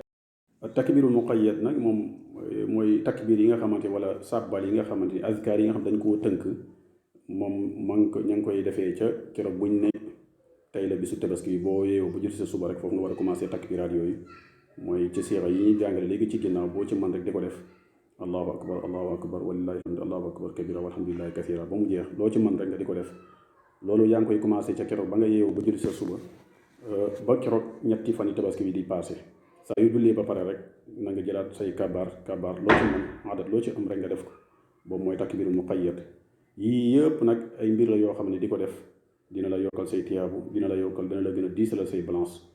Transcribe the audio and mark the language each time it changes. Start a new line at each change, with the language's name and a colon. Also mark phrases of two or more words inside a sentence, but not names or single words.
Arabic: التكبير المقيد
Wolof: nag moom mooy takbir yi nga xamante wala sàbbal yi nga xamante ni azkar yi nga xam dañ koo tënk moom ña ngi koy defee ca keroog buñ ne tey la bisu tabaski yi boo yeewoo bu jël sa suba rek foofu nga war a commencé takbiraat yooyu mooy ci siira yi ñuy jàngale léegi ci ginnaaw boo ci mën rek di ko def
Arabic: الله أكبر ولله الحمد الله أكبر كبيرا والحمد لله كثيرا
Wolof: ba mu jeex loo ci mën rek nga di ko def loolu yaa ngi koy commencé ca keroog ba nga yeewoo ba jël sa suba ba keroog ñetti fan yi tabaski bi di passé saa yu jullee ba pare rek na nga jëlaat say kabaar loo ci mën adat loo ci am rek nga def ko boobu mooy
Arabic: تكبير المقيد
Wolof: yii yëpp nag ay mbir la yoo xam ne di ko def dina la yokkal say tiyaabu dina la gën a diisalal say balance